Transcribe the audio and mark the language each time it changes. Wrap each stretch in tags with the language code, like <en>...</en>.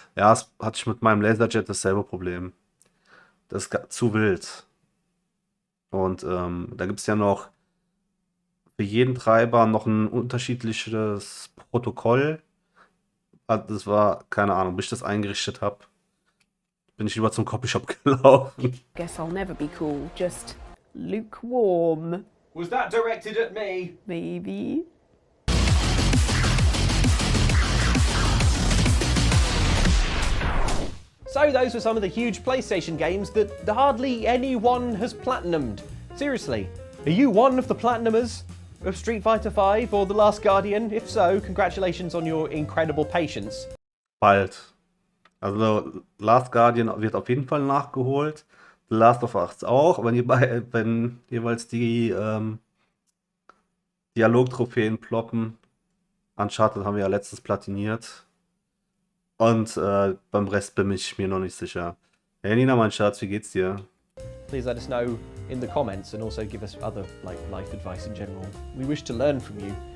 <de>Ja, das hatte ich mit meinem Laserjet dasselbe Problem. Das ist zu wild. Und da gibt es ja noch für jeden Treiber noch ein unterschiedliches Protokoll. Also das war, keine Ahnung, bis ich das eingerichtet habe, bin ich lieber zum Copyshop gelaufen.</de> <en>Guess I'll never be cool, just lukewarm. Was that directed at me? Maybe. So those were some of the huge PlayStation games that hardly anyone has platinumed. Seriously, are you one of the platinumers of Street Fighter V or The Last Guardian? If so, congratulations on your incredible patience.</en> <de>Bald. Also Last Guardian wird auf jeden Fall nachgeholt. The Last of Us auch, wenn jeweils die Dialogtrophäen ploppen. Uncharted haben wir ja letztens platiniert. Und beim Rest bin ich mir noch nicht sicher. Hey Nina, mein Schatz, wie geht's dir?</de> <en>Please let us know in the comments and also give us other life advice in general. We wish to learn from you.</en>